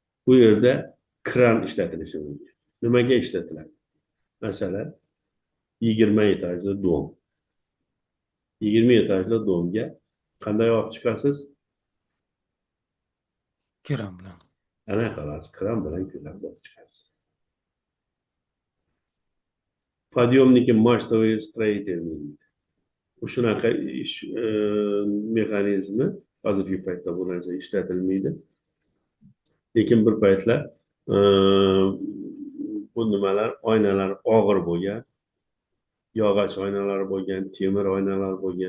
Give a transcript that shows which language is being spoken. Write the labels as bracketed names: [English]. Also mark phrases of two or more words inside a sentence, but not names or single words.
[Uzbek] Bu yerda kran ishlatilishi mumkin. Nimaga ishlatiladi? Masalan, 20 etajli dom. 20 etajli domga qanday olib chiqasiz? Kiram bilan. Ana xolos, kran bilan ko'tarib olib chiqasiz. [Russian] Подъемники мачтовые строительные. [Uzbek] Shunaqa ish mexanizmi hozirgi paytda bu narsa ishlatilmaydi. Lekin bir paytlar e, bu nimalar, oynalar og'ir bo'lgan, yog'och oynalar bo'lgan, temir oynalar bo'lgan.